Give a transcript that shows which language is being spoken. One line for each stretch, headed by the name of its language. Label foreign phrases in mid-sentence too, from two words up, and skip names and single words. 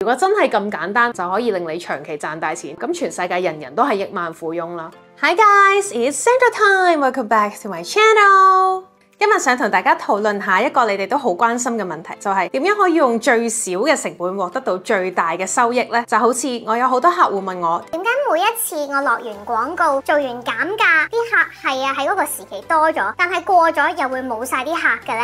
Cantonese: 如果真係咁簡單就可以令你長期賺大錢，咁全世界人人都係億萬富翁啦。
English: Hi guys, it's Sandra time. Welcome back to my channel.
Cantonese: 今日想同大家討論下一個你哋都好關心嘅問題，就係點樣可以用最少嘅成本獲得到最大嘅收益呢？就好似我有好多客戶問我，點解每一次我落完廣告做完減價，啲客係喺嗰個時期多咗，但係過咗又會冇晒啲客嘅呢？